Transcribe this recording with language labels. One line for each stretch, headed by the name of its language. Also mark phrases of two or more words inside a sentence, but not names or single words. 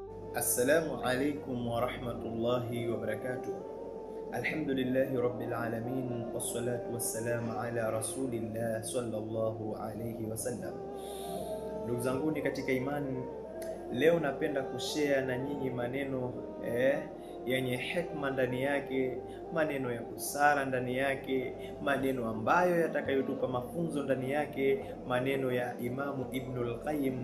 Arabic: السلام عليكم ورحمة الله وبركاته. الحمد لله رب العالمين والصلاة والسلام على رسول الله صلى الله عليه وسلم.
Swahili: Ndugu zangu ni katika imani, leo napenda kushare na nyinyi maneno yenye hikma ndani yake, maneno ya busara ndani yake, maneno ambayo yatakayotupa mafunzo ndani yake, maneno ya Imamu Ibnul Qayyim.